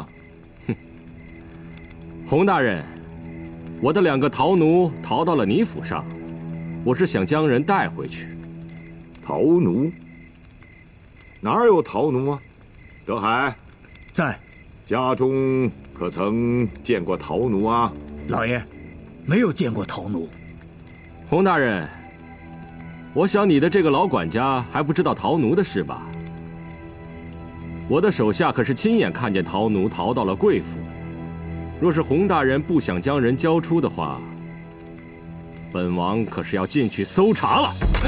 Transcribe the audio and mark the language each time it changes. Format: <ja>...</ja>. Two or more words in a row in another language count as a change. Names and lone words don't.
<zh>哼，洪大人，我的2個逃奴逃到了你府上，我是想將人帶回去。逃奴？哪有逃奴啊？德海，在。家中可曾見過逃奴啊？老爺，沒有見過逃奴。洪大人，我想你的這個老管家還不知道逃奴的事吧？我的手下可是親眼看見逃奴逃到了貴府。若是洪大人不想將人交出的話，本王可是要進去搜查了。</zh>